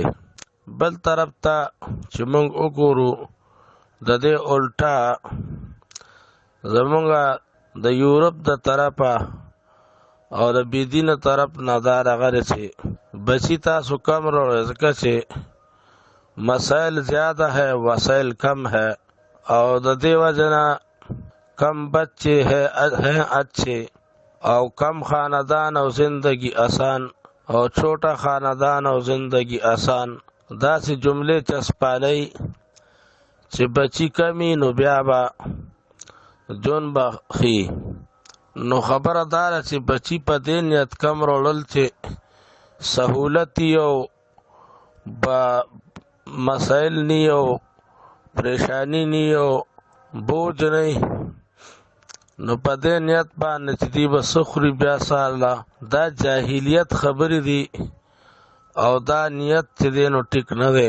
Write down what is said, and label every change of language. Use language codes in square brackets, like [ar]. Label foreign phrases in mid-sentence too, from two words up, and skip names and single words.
[ps] بل طرف ته چې موږ وګورو د دې الټا زمونږ د یورپ د طرفه او د بېدینه طرف نه دا راغلی چې بچي تاسو کم راوړئ، ځکه چې [ur] مسائل زیادہ ہے وسائل کم ہے، اور [ps] د دې وجه نه [ur] کم بچے ہیں اچھے [ps] او [ur] کم خاندان [ps] او [ur] زندگی آسان [ps] او [ur] چھوٹا خاندان [ps] او [ur] زندگی آسان، [ps] داسې جملې چسپالی چې بچی کمی نو بیا به جون به ښي. نو خبره دا ده چې بچی په دې نیت کم راوړل چې سهولت او مسائل نی او پریشانی نی او بوج نی، نو په دې نیت باندې چې دی به څه خوري بیا ساله، دا جاهلیت خبرې دي او دا نیت چې دی نو ټیک نه دی.